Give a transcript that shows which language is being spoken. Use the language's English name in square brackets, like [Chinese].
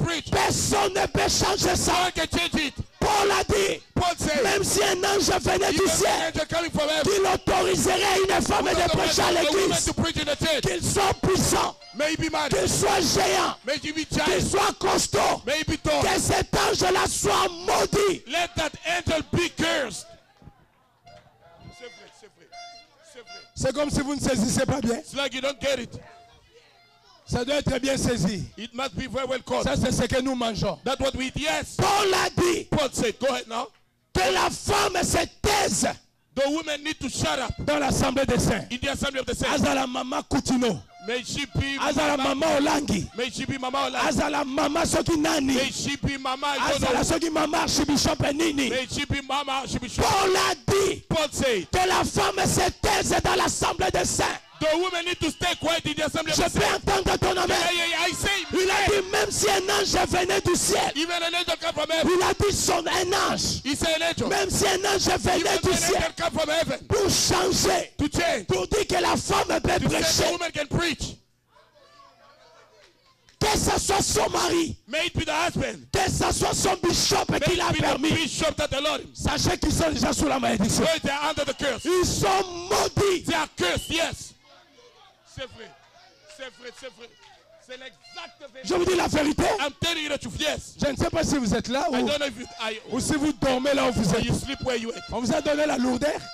[French] Personne ne peut changer ça. Paul a dit, même si un ange venait du ciel, qu'il autoriserait une femme de prêcher à l'église, qu'il soit puissant, qu'il soit géant, qu'il soit costaud, que cet ange-là soit maudit. [English] Let that angel be cursed. [French] C'est comme si vous ne saisissez pas bien. [English] It's like you don't get it. [French] Ça doit être bien saisi. [English] It must be very well caught. [French] Ça, c'est ce que nous mangeons. [English] That's what we eat. Yes. [French] Paul a dit, [English] Paul said, go ahead now. [French] Que la femme se taise. [English] The women need to shut up. [French] Dans l'assemblée des saints. [English] In the assembly of the saints. [Lingala] Azala mama Coutinho. [English] May she be [Lingala] Azala mama Olangi. [English] May she be mama Olangi. [Lingala] Azala mama soki nani. [English] May she be mama [Lingala] Azala soki mama Archbishop Nini. [English] May she be mama Archbishop. [French] Paul a dit, [English] Paul said, [French] que la femme se taise dans l'assemblée des saints. [English] The women need to stay quiet in the assembly of the saints. [French] Je peux entendre ton amen. [English] I say, [French] il a dit même si un ange venait du ciel. [English] Even an angel come from heaven. [French] Il a dit un ange. [English] He said an angel. [French] Même si un ange venait du ciel. [English] Come from heaven. [French] Pour changer. [English] To change. [French] Pour dire que la femme peut [English] to [French] prêcher. [English] The woman can preach. [French] Que ce soit son mari. [English] May it be the husband. [French] Que ce soit son bishop qui l'a permis. [English] Bishop that allowed him. [French] Sachez qu'ils sont déjà sous la malédiction. [English] They are under the curse. [French] Ils sont maudits. [English] They are cursed, yes. [French] C'est vrai. C'est vrai, c'est vrai. C'est l'exacte vérité. Je vous dis la vérité. [English] I'm telling you the truth, yes. [French] Je ne sais pas si vous êtes là ou si vous dormez là où vous êtes. [English] You sleep where you ate. [French] On vous a donné la lourdeur.